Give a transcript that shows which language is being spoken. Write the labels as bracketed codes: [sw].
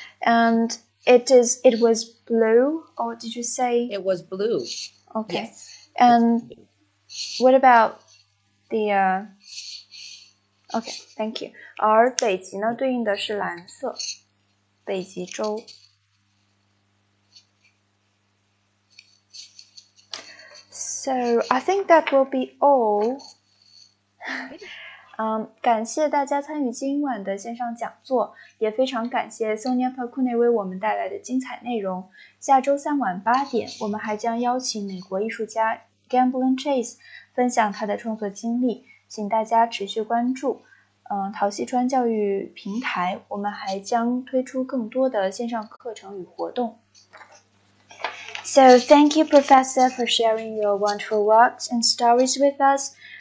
[en] And it was blue, or did you say? It was blue. Okay. Yes. And what about the OK, thank you. [zh] 而北极呢，对应的是蓝色，北极洲。 [en] So I think that will be all. [zh] 感谢大家参与今晚的线上讲座，也非常感谢 Sonya Paukune 为我们带来的精彩内容。下周三晚8点，我们还将邀请美国艺术家 Jingdezhen Chase 分享他的创作经历，请大家持续关注。陶溪川教育平台，我们还将推出更多的线上课程与活动。 [en] So thank you, Professor, for sharing your wonderful works and stories with us.